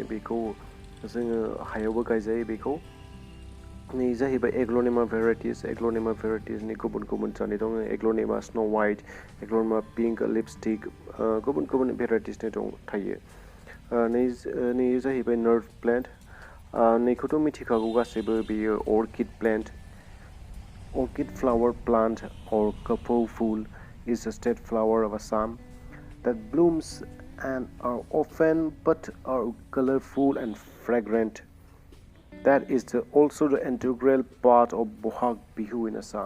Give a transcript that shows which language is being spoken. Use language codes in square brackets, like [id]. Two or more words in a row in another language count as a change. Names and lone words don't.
[brx] बेखौ जोङो हायावबो गायजायो। बेखौ नै जाहैबाय [en] Aglaonema varieties. [brx] एग्ल'नेमा भेराइटिसनि गुबुन गुबुन जातनि दङ। एग्ल'नेमा स्न' वाइट, एग्ल'नेमा पिंक लिपस्टिक, गुबुन गुबुन भेराइटिसनि थायो। नै जाहैबाय [en] nerve plant. [brx] नैखौथ' मिथिखागौ गासैबो, बेयो [en] orchid plant. Orchid flower plant or couple fool is a state flower of Assam that blooms and are often but are colorful and fragrant. That is also the integral part of Bohag Bihu in Assam.